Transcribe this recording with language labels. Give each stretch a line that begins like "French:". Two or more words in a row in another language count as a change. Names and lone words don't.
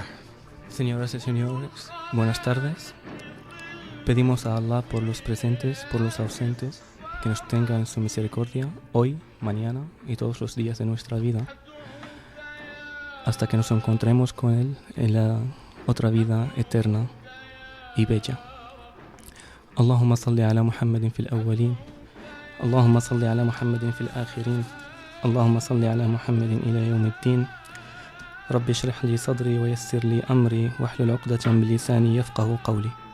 Spanish: Señoras y señores, buenas tardes. Pedimos a Allah por los presentes, por los ausentes, que nos tenga en su misericordia hoy, mañana y todos los días de nuestra vida, hasta que nos encontremos con Él en la otra vida eterna y bella.
Arabic: اللهم صل على محمد في الأولين، اللهم صل على محمد في الآخرين، اللهم صل على محمد إلى يوم الدين. رب اشرح لي صدري ويسر لي أمري واحلل عقدة من لساني يفقهوا قولي.